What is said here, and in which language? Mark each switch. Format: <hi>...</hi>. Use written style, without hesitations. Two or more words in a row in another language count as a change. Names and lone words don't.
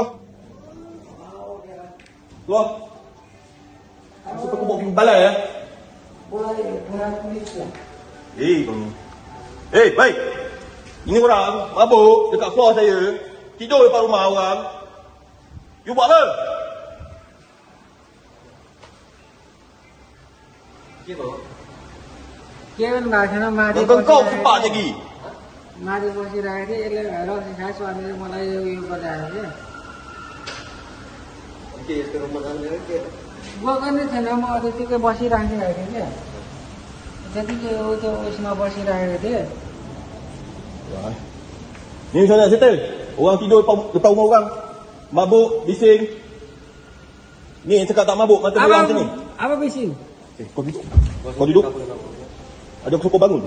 <ms>Okey lah. Keluar. Masuk aku bawa pergi balai ya. Boleh polis lah. Kau ni. Baik. Ini orang mabuk dekat floor saya. Tidur depan rumah orang. You buat apa?</ms> <ne>केवल गाछमा माथि</ne> <ms>Kau cepat lagi.</ms> <ne>माथि बसिरहेको थिएँ यसले रक्सी खास भनेर मलाई यो बताएको थियो गएको नै छैन म त्यतिकै बसिराखेको थिएँ क्या</ne> <ms>Jadi tu semua pasti dah ada. Wah. Ni macam mana settle? Orang tidur depan rumah orang. Mabuk, bising. Ni yang cakap tak mabuk, mata orang macam ni. Apa bising? Kau duduk. Kau duduk. Ada aku suruh kau bangun.</ms>